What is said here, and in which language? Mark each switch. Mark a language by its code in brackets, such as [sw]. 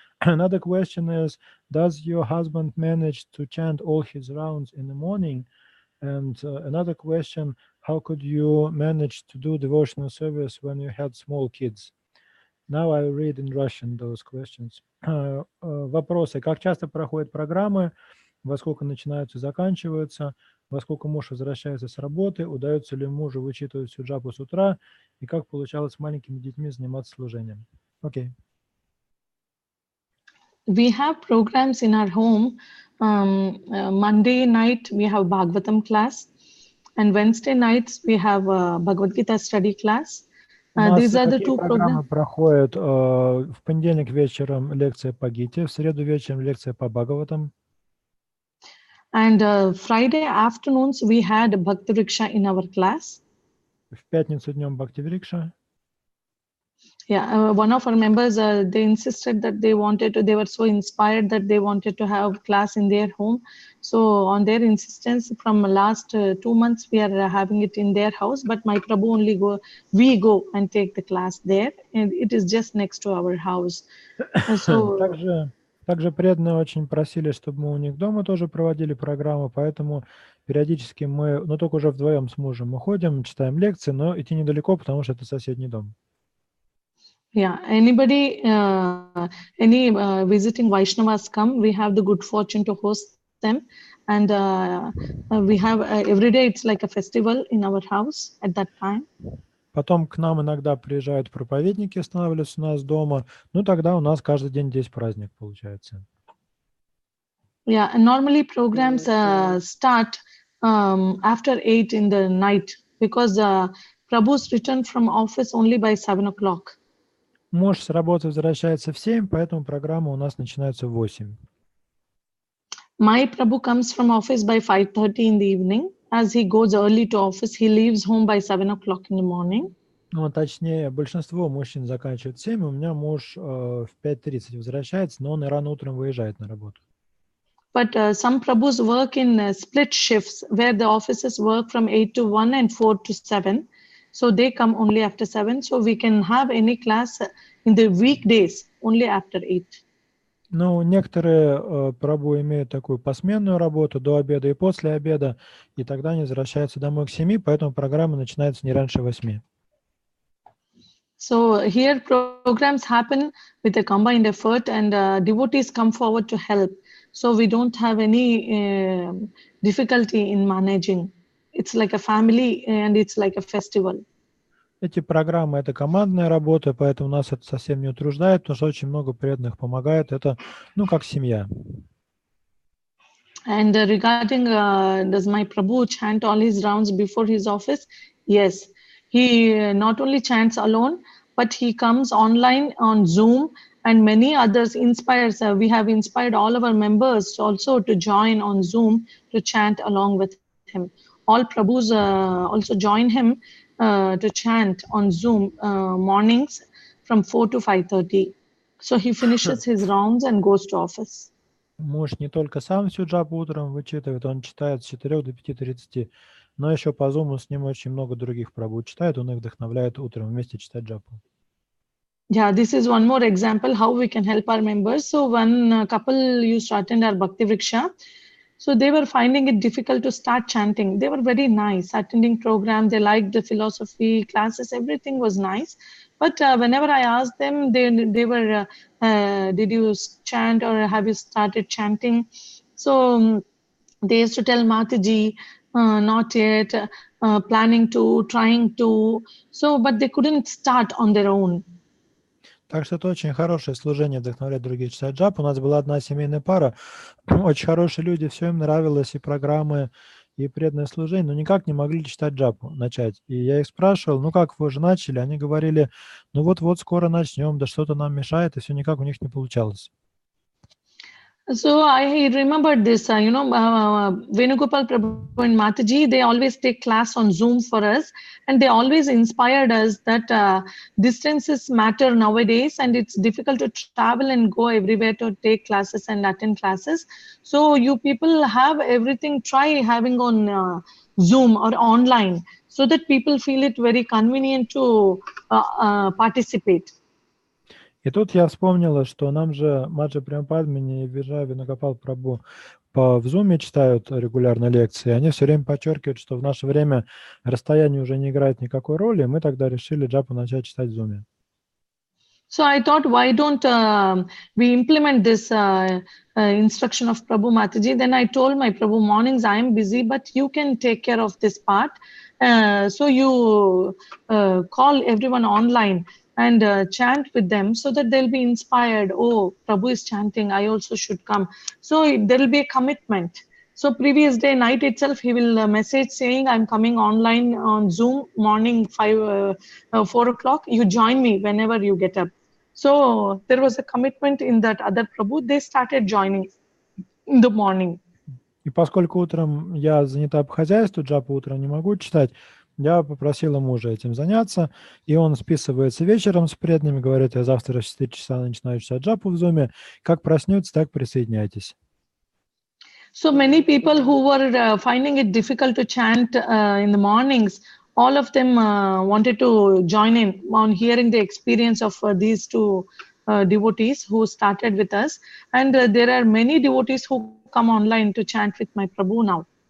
[en] Another question is, does your husband manage to chant all his rounds in the morning? And another question, how could you manage to do devotional service when you had small kids? Now I read in Russian those questions. [ru] Вопросы. Как часто проходят программы? Во сколько начинаются и заканчиваются? Во сколько муж возвращается с работы? Удается ли мужу вычитывать всю джапу с утра? И как получалось с маленькими детьми заниматься служением? Окей. [en] We have programs in our home. Monday night we have Bhagavatam class, and Wednesday nights we have Bhagavad Gita study class. These are the two programs. [ru] Проходят в понедельник вечером лекция по Гите, в среду вечером лекция по Бхагаватам. [en] And Friday afternoons we had Bhakti Vriksha in our class. [ru] В пятницу днем Бхакти Врикша. [en] Yeah, one of our members, they insisted that they were so inspired that they wanted to have class in their home. So on their insistence, from last 2 months, we are having it in their house. But my Prabhu we go and take the class there, and it is just next to our house. So [ru] Также преданные очень просили, чтобы мы у них дома тоже проводили программу, поэтому периодически мы, но только уже вдвоем с мужем, мы ходим, читаем лекции, но идти недалеко, потому что это соседний дом. [en] Yeah, anybody, any visiting Vaishnavas come, we have the good fortune to host them. And we have, every day it's like a festival in our house at that time. [ru] Потом к нам иногда приезжают проповедники, останавливаются у нас дома. Ну, тогда у нас каждый день здесь праздник получается. [en] Yeah, and normally programs start after 8 in the night because Prabhu's return from office only by 7 o'clock. [ru] Муж с работы возвращается в 7, поэтому программа у нас начинается в 8. [en] My Prabhu comes from office by 5:30 in the evening. As he goes early to office, he leaves home by 7 o'clock in the morning. [ru] Ну, точнее, большинство мужчин заканчивают в 7, у меня муж в 5:30 возвращается, но он и рано утром выезжает на работу. [en] But some Prabhus work in split shifts where the offices work from 8 to 1 and 4 to 7. So they come only after 7. So we can have any class in the weekdays only after 8. [ru] Ну, некоторые прабу имеют такую посменную работу до обеда и после обеда, и тогда они возвращаются домой к 7, поэтому программа начинается не раньше 8. [en] So here programs happen with a combined effort and devotees come forward to help. So we don't have any difficulty in managing. It's like a family and it's like a festival. [ru] Эти программы — это командная работа, поэтому нас это совсем не утруждает, потому что очень много преданных помогает. Это, ну, как семья. [en] And regarding does my Prabhu chant all his rounds before his office? Yes. He not only chants alone, but he comes online on Zoom and many others inspires. We have inspired all of our members also to join on Zoom to chant along with him. All Prabhus also join him to chant on Zoom mornings from 4 to 5:30. So he finishes his rounds and goes to office. [ru] Муж не только сам всю джапу утром вычитывает, он читает с 4 до 5:30, но еще по Zoom с ним очень много других прабу читает, он их вдохновляет утром вместе читать джапу. [en] Yeah, this is one more example how we can help our members. So one couple used to attend our Bhakti Vriksha. So they were finding it difficult to start chanting. They were very nice, attending program. They liked the philosophy classes. Everything was nice. But whenever I asked them, they were, did you chant or have you started chanting? So they used to tell Mataji, not yet, planning to, trying to. So, but they couldn't start on their own. [ru] Так что это очень хорошее служение, вдохновлять других читать джапу. У нас была одна семейная пара, очень хорошие люди, все им нравилось, и программы, и преданное служение, но никак не могли читать джапу, начать. И я их спрашивал, ну как вы уже начали? Они говорили, ну вот-вот скоро начнем, да что-то нам мешает, и все никак у них не получалось. [en] So I remember this, Venugopal Prabhu and Mataji, they always take class on Zoom for us. And they always inspired us that distances matter nowadays. And it's difficult to travel and go everywhere to take classes and attend classes. So you people have everything, try having on Zoom or online so that people feel it very convenient to participate. [ru] И тут я вспомнила, что нам же Маджа Према и Венугопал Прабху в Zoom читают регулярно лекции. Они все время подчеркивают, что в наше время расстояние уже не играет никакой роли. Мы тогда решили джапу начать читать в Zoom. [en] So I thought, why don't we implement this instruction of Prabhu Mataji? Then I told my Prabhu, mornings I am busy, but you can take care of this part. So you call everyone online and chant with them so that they'll be inspired. Oh, Prabhu is chanting, I also should come. So there will be a commitment. So previous day, night itself, he will message saying, I'm coming online on Zoom, morning 4 o'clock. You join me whenever you get up. So there was a commitment in that other Prabhu. They started joining in the morning. [ru] И поскольку утром я занята по хозяйству, джапу утром не могу читать, Я попросила мужа этим заняться, и он списывается вечером с преданными, говорит, я завтра в 4 часа начинаю читать джапу в зуме. Как проснется, так присоединяйтесь. [en] So many people who were finding it difficult to chant in the mornings, all of them wanted to join in on hearing the experience of these two devotees who started with us. And there are many devotees who come online to chant with my Prabhu now.